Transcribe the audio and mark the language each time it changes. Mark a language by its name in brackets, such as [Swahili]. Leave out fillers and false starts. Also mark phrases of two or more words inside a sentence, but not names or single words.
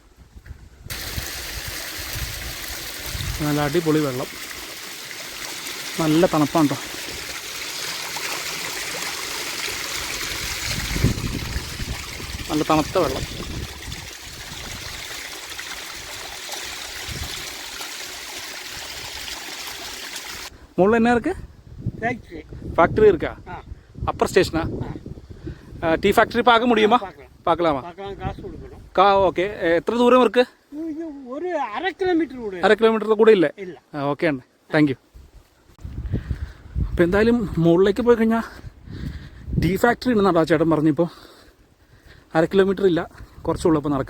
[Malayalam] നല്ല അടിപൊളി വെള്ളം, നല്ല തണുപ്പാണ് കേട്ടോ. നല്ല തണുത്ത വെള്ളം. മുകളിൽ എന്നാ [Tamil] ഇருக்கு? ஃபேக்ட்ரி இருக்கா? [English] upper stationa? tea factory [Tamil] பார்க்க முடியுமா? பார்க்கலாமா? [Malayalam] ഓക്കെ. എത്ര ദൂരം [Tamil] ഇருக்கு? [Malayalam] ഒരു 1/2 കിലോമീറ്റർ. 1/2 കിലോമീറ്റർ കൂടെ ഇല്ലേ? ഓക്കെ ആണ്. [English] thank you. [Malayalam] അപ്പോൾ എന്തായാലും മുകളിലേക്ക് പോയി കഴിഞ്ഞാൽ [English] tea factory [Malayalam] ഉണ്ടെന്നാണ് ചേട്ടൻ പറഞ്ഞിപ്പോൾ. 1/2 കിലോമീറ്റർ ഇല്ല, കുറച്ചുള്ളൂ ഇപ്പോൾ നടക്കാൻ.